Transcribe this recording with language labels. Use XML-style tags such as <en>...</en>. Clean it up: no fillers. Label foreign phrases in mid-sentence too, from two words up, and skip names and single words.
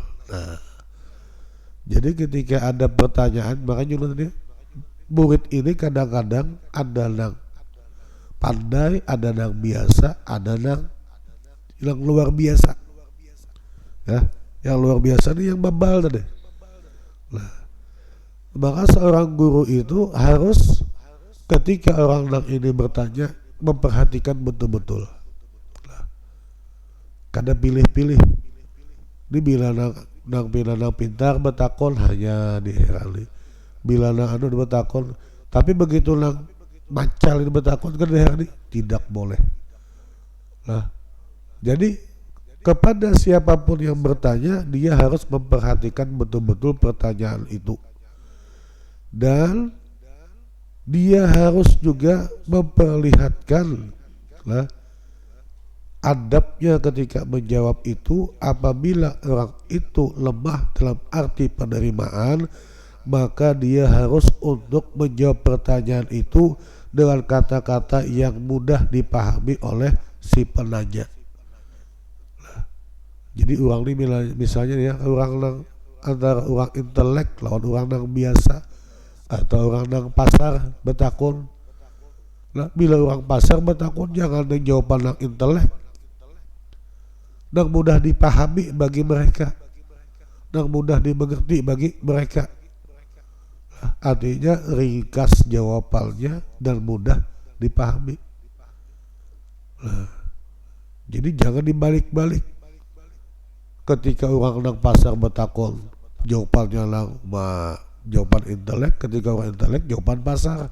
<id>Nah, jadi ketika ada pertanyaan, makanya murid ini kadang-kadang ada yang pandai, ada yang biasa, ada yang luar biasa. Ya, yang luar biasa ini yang bebal tadi. Nah, maka seorang guru itu harus ketika orang ini bertanya memperhatikan betul-betul. Nah, kada pilih-pilih.</id> <bjn>Ini bila nang pintar betakon hanya diherali. Bila nang betakon, tapi begitu nang macal ini betakon kan diherali,</bjn> <id>tidak boleh. Nah, jadi kepada siapapun yang bertanya, dia harus memperhatikan betul-betul pertanyaan itu. Dan dia harus juga memperlihatkan adabnya ketika menjawab itu. Apabila orang itu lemah dalam arti penerimaan, maka dia harus untuk menjawab pertanyaan itu dengan kata-kata yang mudah dipahami oleh si penanya. Jadi orang ini misalnya ya,</id> <bjn>orang nang antara orang intelek lawan orang nang biasa atau orang nang pasar betakun. Nah, bila orang pasar betakun jangan ada jawaban nang intelek, nang mudah dipahami bagi mereka, nang mudah dimengerti bagi mereka.</bjn> <id>Nah, artinya ringkas jawabannya dan mudah dipahami. Nah, jadi jangan dibalik-balik.</id> <bjn>Ketika orang nang pasar betakon jawabannya lang jawaban intelek, ketika orang intelek jawaban pasar.</bjn>